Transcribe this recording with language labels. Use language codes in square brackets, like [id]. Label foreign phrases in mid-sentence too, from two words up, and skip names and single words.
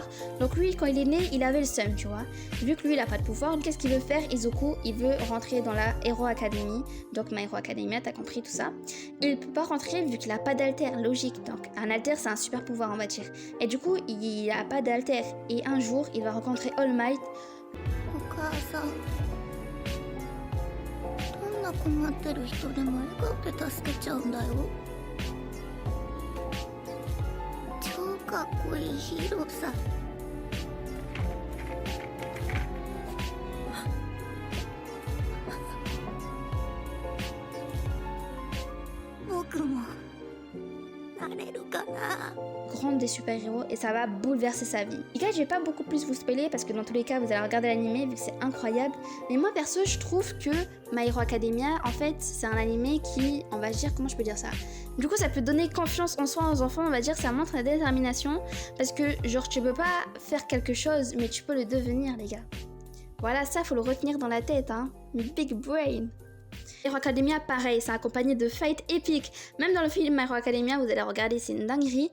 [fr] Donc lui quand il est né, il avait le seum, tu vois. Vu que lui il a pas de pouvoir, qu'est-ce qu'il veut faire? Izoku, il veut rentrer dans la Hero Academy. Donc My Hero Academia, t'as compris tout ça. Il peut pas rentrer vu qu'il a pas d'alter, logique. Donc un alter c'est un super pouvoir on va dire. Et du coup il a pas d'alter. Et un jour il va rencontrer All Might. [ja] 困ってる人でも笑顔で助けちゃうんだよ。超かっこいいヒーローさ。僕もなれるかな。 [fr] Grande des super-héros et ça va bouleverser sa vie. Les gars, je vais pas beaucoup plus vous spoiler parce que dans tous les cas, vous allez regarder l'animé vu que c'est incroyable. Mais moi perso, je trouve que My Hero Academia, en fait, c'est un animé qui, on va dire, comment je peux dire ça? Du coup, ça peut donner confiance en soi aux enfants, on va dire, ça montre la détermination parce que, genre, tu peux pas faire quelque chose, mais tu peux le devenir, les gars. Voilà, ça, faut le retenir dans la tête, hein. [en] Big brain. [fr] My Hero Academia, pareil, c'est accompagné de fights épiques. Même dans le film My Hero Academia, vous allez regarder, c'est une dinguerie.